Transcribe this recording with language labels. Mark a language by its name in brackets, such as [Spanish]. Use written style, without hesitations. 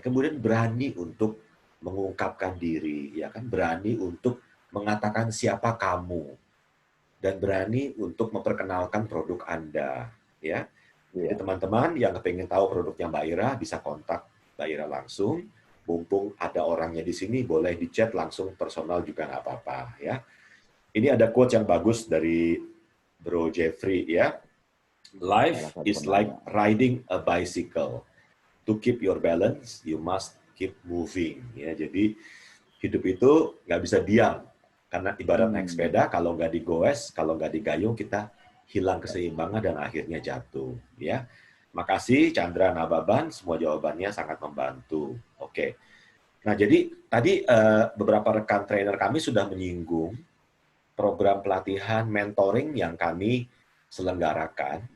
[Indonesian] Kemudian berani untuk mengungkapkan diri, ya kan, berani untuk mengatakan siapa kamu dan berani untuk memperkenalkan produk Anda, ya. Jadi teman-teman yang pengen tahu produknya Mbak Ira bisa kontak Mbak Ira langsung. Mumpung ada orangnya di sini, boleh di chat langsung personal juga nggak apa-apa, ya. Ini ada quote yang bagus dari Bro Jeffrey, ya. [English] Life is like riding a bicycle. To keep your balance, you must keep moving. [Indonesian] Ya, jadi hidup itu nggak bisa diam. Karena ibarat naik sepeda, kalau nggak digoes, kalau nggak digayung, kita hilang keseimbangan dan akhirnya jatuh. Ya, makasih Chandra Nababan, semua jawabannya sangat membantu. Oke. Nah, jadi tadi beberapa rekan trainer kami sudah menyinggung program pelatihan mentoring yang kami selenggarakan.